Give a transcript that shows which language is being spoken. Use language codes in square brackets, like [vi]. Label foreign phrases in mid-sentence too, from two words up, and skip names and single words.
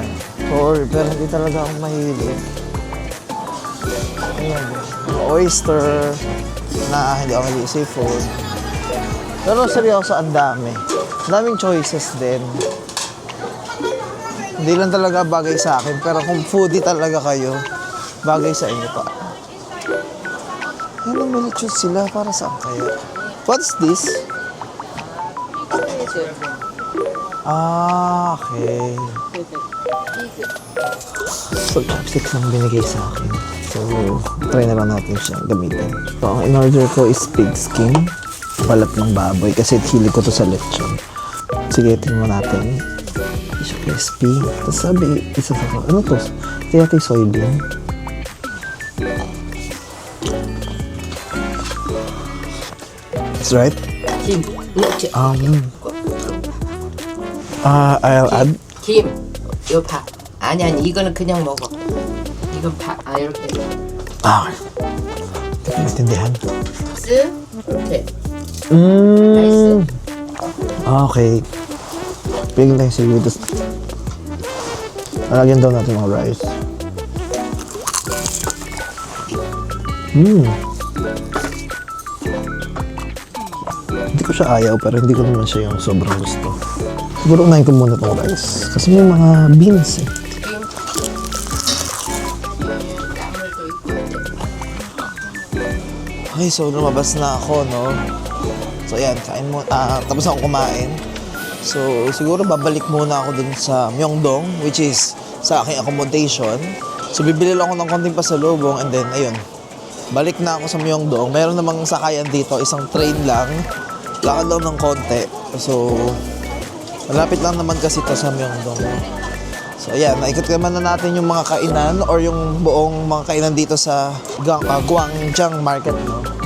[tl] Sorry, pero hindi talaga ako mahilig. Ayan, oyster, na hindi ako mahilig seafood. Pero seryoso, ang dami. Ang daming choices din. Hindi lang talaga bagay sa akin, pero kung foodie talaga kayo, bagay sa inyo pa. Ayan, may lechon sila. Para saan kaya? [en] What's this? Ah, okay. [tl] So, chopsticks ang binigay sa akin. So, try na lang natin siya gamitin. So, ang in-order ko is [en] pig skin. [tl] Balat ng baboy. Kasi hilig ko to sa lechon. Sige, tingnan natin. Hindi siya crispy. Tapos sabi, isa sa ano to? Ito yata yung soybean. [en] That's right? I'll add. [ko] 김, 이거 밥. 아니 이거는 그냥 먹어. 이건 밥. 이렇게. [tl] Hindi ko maintindihan. [ko] 스 이렇게. [tl] Okay. Pigil tayo sa YouTube. Lalagyan daw natin mga rice. Hindi ko siya ayaw, pero hindi ko naman siya yung sobrang gusto. Siguro unahin ko muna itong rice. Kasi may mga beans eh. Okay, so lumabas na ako, no? So ayan, kain mo, tapos ako kumain. So siguro babalik muna ako dun sa Myeongdong, [en] which is [tl] sa aking accommodation. So bibili lang ako ng konting pasalubong [en] and then [tl] ayun, balik na ako sa Myeongdong. Meron namang sakayan dito, isang train lang. Lakad lang ng konti. So malapit lang naman kasi ito sa Myeongdong. So ayan, naikot naman na natin yung mga kainan or yung buong mga kainan dito sa Gwangjang Market, no?